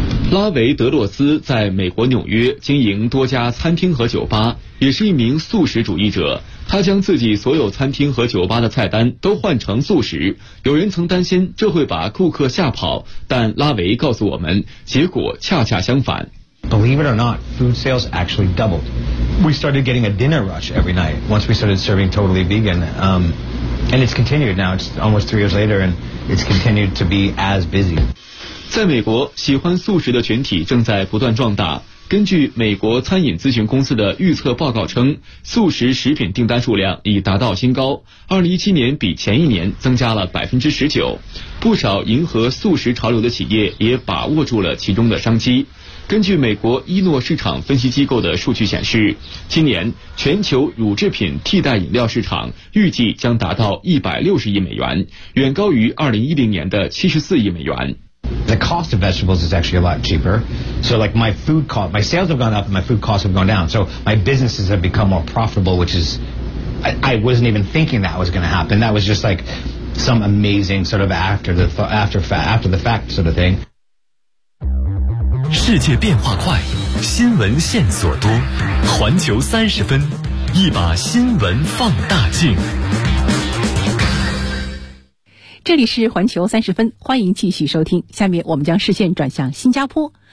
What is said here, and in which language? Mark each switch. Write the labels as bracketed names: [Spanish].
[Chinese] 拉维德洛斯在美国纽约经营多家餐厅和酒吧，也是一名素食主义者。他将自己所有餐厅和酒吧的菜单都换成素食，有人曾担心这会把顾客吓跑，但拉维告诉我们，结果恰恰相反。 [English] Believe it or not, food sales actually doubled. We started getting a dinner rush every night once we started serving totally vegan. And it's continued now. It's almost 3 years later, and it's continued to be as busy. [Chinese] 在美国，喜欢素食的群体正在不断壮大。根据美国餐饮咨询公司的预测报告称，素食食品订单数量已达到新高，2017年比前一年增加了 19%。不少迎合素食潮流的企业也把握住了其中的商机。根据美国伊诺市场分析机构的数据显示，今年全球乳制品替代饮料市场预计将达到160亿美元，远高于2010年的74亿美元。 [English] The cost of vegetables is actually a lot cheaper. So like my food cost, my sales have gone up and my food costs have gone down. So my businesses have become more profitable, which is, I wasn't even thinking that was going to happen. That was just like some amazing sort of after the fact sort of thing. [Chinese] 世界变化快，新闻线索多，环球三十分，一把新闻放大镜。这里是环球三十分，欢迎继续收听。下面我们将视线转向新加坡。